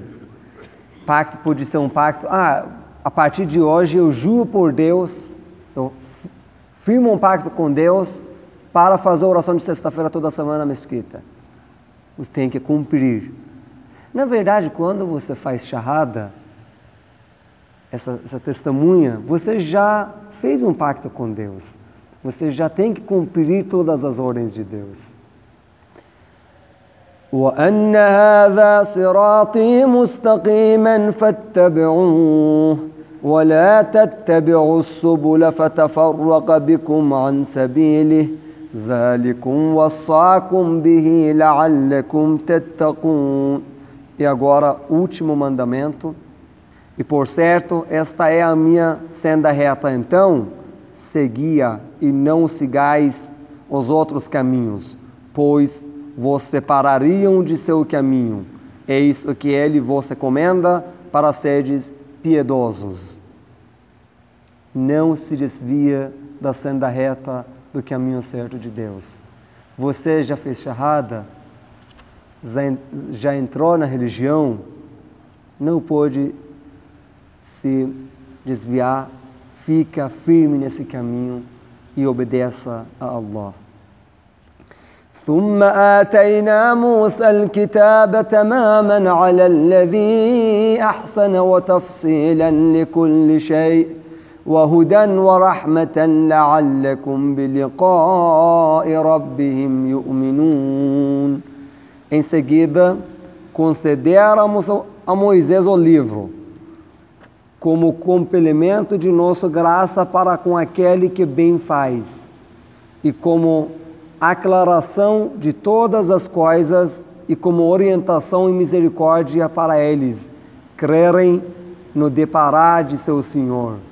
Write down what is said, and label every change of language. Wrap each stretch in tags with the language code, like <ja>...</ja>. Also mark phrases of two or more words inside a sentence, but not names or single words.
<pt>Pacto pode ser um pacto, a partir de hoje eu juro por Deus, eu firmo um pacto com Deus para fazer oração de sexta-feira toda semana na mesquita. Você tem que cumprir. Na verdade, quando você faz shahada, essa testemunha, você já fez um pacto com Deus. Você já tem que cumprir todas as ordens de Deus.</pt> <ar>وَأَنَّ هَذَا صِرَاطِي مُسْتَقِيمًا فَاتَّبِعُوهُ وَلَا تَتَّبِعُوا السُّبُلَ فَتَفَرَّقَ بِكُمْ عَنْ سَبِيلِهِ ذَلِكُمْ وَصَّاكُمْ بِهِ لَعَلَّكُمْ تَتَّقُونَ.</ar> <pt>E agora, último mandamento. E por certo, esta é a minha senda reta. Então, seguia e não sigais os outros caminhos, pois vos separariam de seu caminho. Eis o que Ele vos recomenda para serdes piedosos. Não se desvia da senda reta do caminho certo de Deus. Você já fez shahada? Já entrou na religião? Não pode se desviar, fica firme nesse caminho e obedeça a Allah.</pt> <ar>ثم آتينا موسى الكتاب تماما على الذي أحسن وتفصيلا لكل شيء وهدى ورحمة لعلكم بلقاء ربهم يؤمنون.</ar> <pt>Em seguida, concederamos a Moisés o livro, como complemento de nossa graça para com aquele que bem faz, e como aclaração de todas as coisas e como orientação e misericórdia para eles crerem no deparar de seu Senhor.</pt>